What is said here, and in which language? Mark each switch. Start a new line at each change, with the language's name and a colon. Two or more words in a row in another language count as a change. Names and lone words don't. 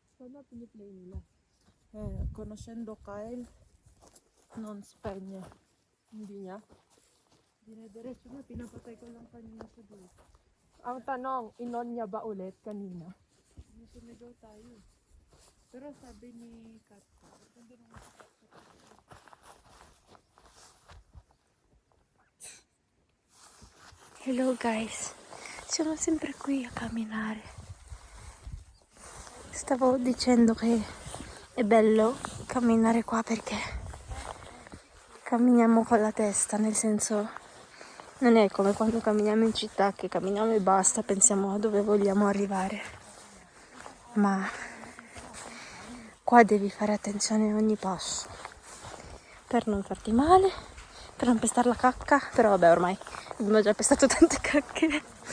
Filipino: na piniplay nila.
Italian: Conoscendo Kyle, non spegne.
Filipino: Hindi niya. Dinediretso na, pinapatay ko lang kanina sa dulo. Ang tanong, inon niya ba ulit kanina? Sumigaw tayo. Pero sabi ni Kat,
English: Hello guys,
Italian: sono sempre qui a camminare. Stavo dicendo che è bello camminare qua perché camminiamo con la testa, nel senso non è come quando camminiamo in città che camminiamo e basta, pensiamo a dove vogliamo arrivare, ma qua devi fare attenzione a ogni passo per non farti male, per non pestare la cacca, però vabbè ormai abbiamo già pestato tante cacche.